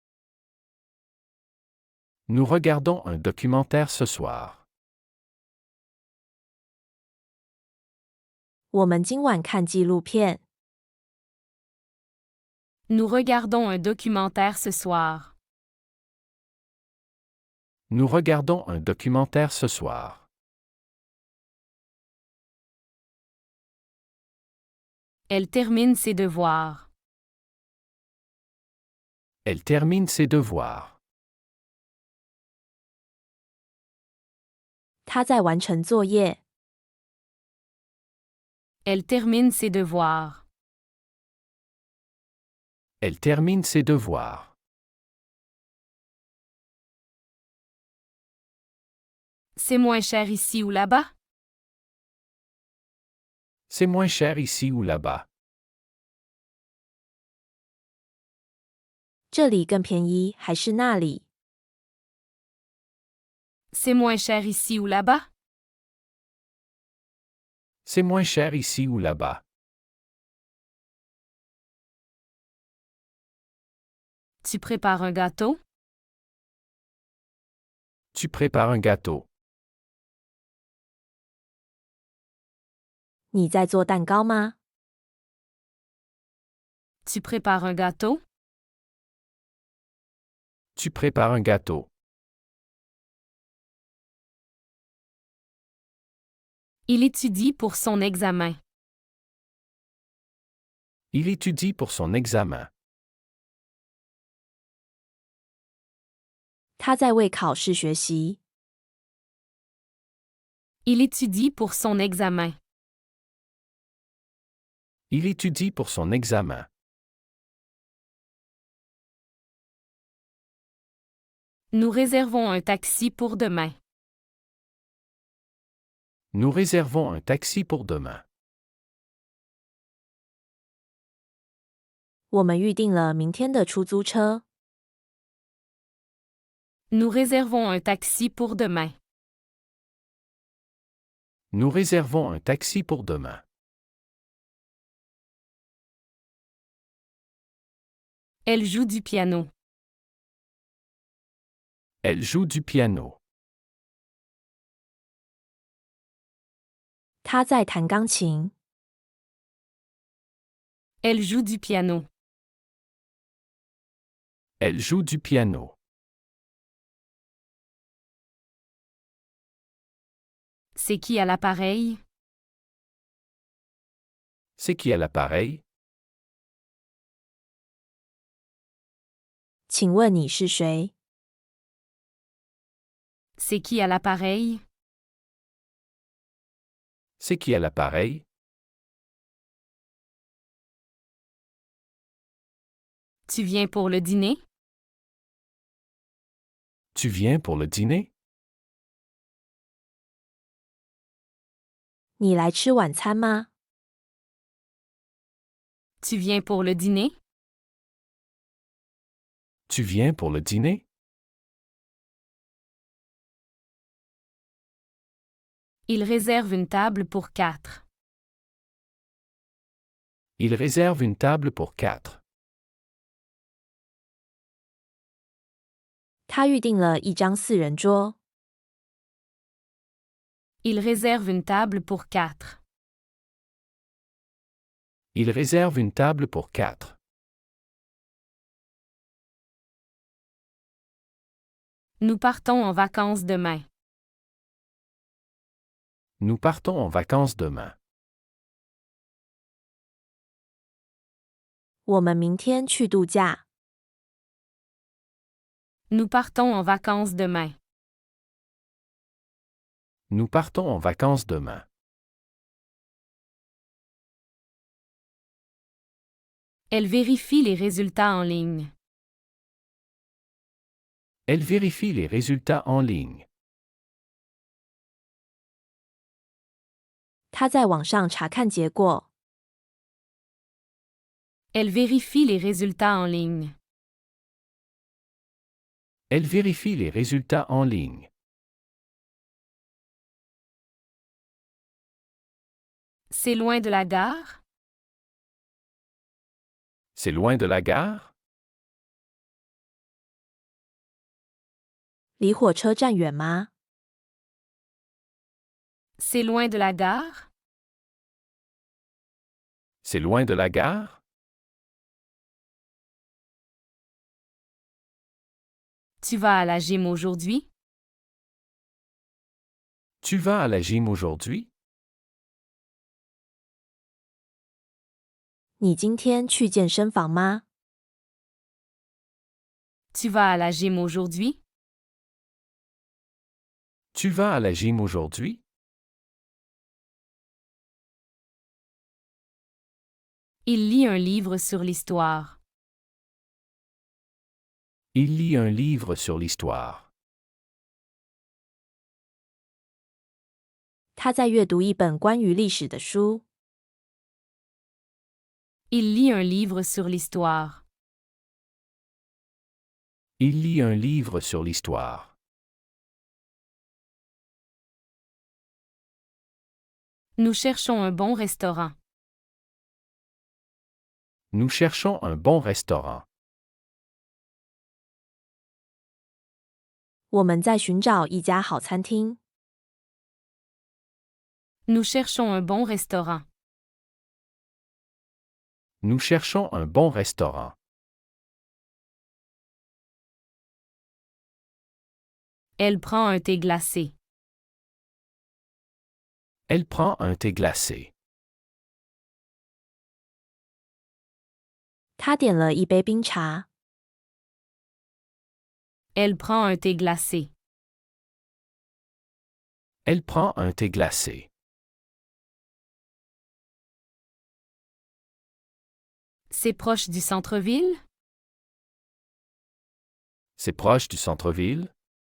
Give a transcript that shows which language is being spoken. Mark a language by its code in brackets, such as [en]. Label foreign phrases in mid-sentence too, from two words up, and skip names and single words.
[fr] Nous regardons un documentaire ce soir. [zh] 我们今晚看纪录片。 [fr] Nous regardons un documentaire ce soir. Nous regardons un documentaire ce soir. Elle termine ses devoirs. Elle termine ses devoirs. [zh] 他在完成作业。 [fr] Elle termine ses devoirs. Elle termine ses devoirs. C'est moins cher ici ou là-bas? C'est moins cher ici ou là-bas. [zh] 这里更便宜还是那里？ [fr] C'est moins cher ici ou là-bas? C'est moins cher ici ou là-bas. Tu prépares un gâteau? Tu prépares un gâteau. [zh] 你在做蛋糕吗？ [fr] Tu prépares un gâteau? Tu prépares un gâteau. Il étudie pour son examen. Il étudie pour son examen. [zh] 他在为考试学习。 [fr] Il étudie pour son examen. Il étudie pour son examen. Nous réservons un taxi pour demain. Nous réservons un taxi pour demain. [zh] 我们预定了明天的出租车。 [fr] Nous réservons un taxi pour demain. Nous réservons un taxi pour demain. Elle joue du piano. Elle joue du piano. [zh] 他在弹钢琴。 [fr] Elle joue du piano. Elle joue du piano. C'est qui à l'appareil? C'est qui à l'appareil? [zh] 请问你是谁？ [fr] C'est qui à l'appareil? C'est qui à l'appareil? Tu viens pour le dîner? Tu viens pour le dîner? [zh] 你来吃晚餐吗？ [fr] Tu viens pour le dîner? Tu viens pour le dîner? Il réserve une table pour 4. Il réserve une table pour 4. [zh] 他预定了一张4人桌。 [fr] Il réserve une table pour 4. Il réserve une table pour 4. Nous partons en vacances demain. Nous partons en vacances demain. [zh] 我们明天去度假。 [fr] Nous partons en vacances demain. Nous partons en vacances demain. Elle vérifie les résultats en ligne. Elle vérifie les résultats en ligne. [zh] 他在网上查看结果。 [fr] Elle vérifie les résultats en ligne. Elle vérifie les résultats en ligne. C'est loin de la gare? C'est loin de la gare? [zh] 离火车站远吗？ [fr] C'est loin de la gare? C'est loin de la gare? Tu vas à la gym aujourd'hui? Tu vas à la gym aujourd'hui? [zh] 你今天去健身房吗？ [fr] Tu vas à la gym aujourd'hui? Tu vas à la gym aujourd'hui? Il lit un livre sur l'histoire. Il lit un livre sur l'histoire. [zh] 他在阅读一本关于历史的书。 [fr] Il lit un livre sur l'histoire. Il lit un livre sur l'histoire. Nous cherchons un bon restaurant. Nous cherchons un bon restaurant. [zh] 我们在寻找一家好餐厅。 [fr] Nous cherchons un bon restaurant. Nous cherchons un bon restaurant. Elle prend un thé glacé. Elle prend un thé glacé. [zh] 他点了一杯冰茶。 [fr] Elle prend un thé glacé. Elle prend un thé glacé. C'est proche du centre-ville? C'est proche du centre-ville?